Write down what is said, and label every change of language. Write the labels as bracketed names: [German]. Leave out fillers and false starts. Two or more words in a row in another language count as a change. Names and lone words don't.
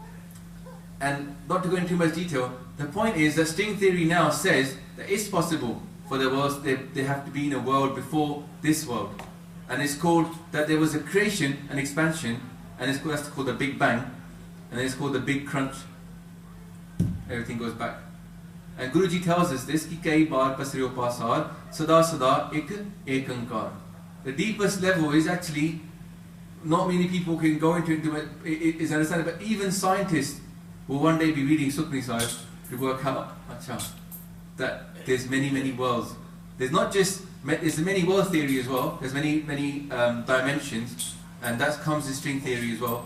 [English] And not to go into too much detail, the point is that string theory now says that it's possible for the worlds, they have to be in a world before this world. And it's called that there was a creation and expansion, and that's called the Big Bang, and then it's called the Big Crunch. Everything goes back. And Guruji tells us this, [Punjabi] ਕਈ ਕਈ ਬਾਰ ਪਸਰਿਓ ਪਾਸਾਰ, ਸਦਾ ਸਦਾ ਇਕੁ ਏਕੰਕਾਰ. [English] The deepest level is actually, not many people can go into it, is understanding, but even scientists will one day be reading Sukhmani Sahib to work out, that there's many, many worlds. There's not just, there's a many world theory as well, there's many dimensions, and that comes in string theory as well.